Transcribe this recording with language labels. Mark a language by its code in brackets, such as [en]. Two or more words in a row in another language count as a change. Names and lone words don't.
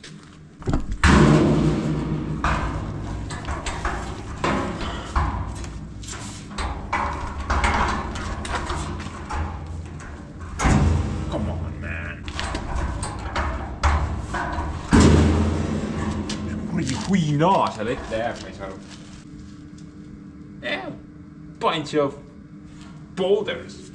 [en] Come on, man. [et] Kuradi huinaa seal ette jääb, ma ei saa aru. [en] Yeah, bunch of boulders.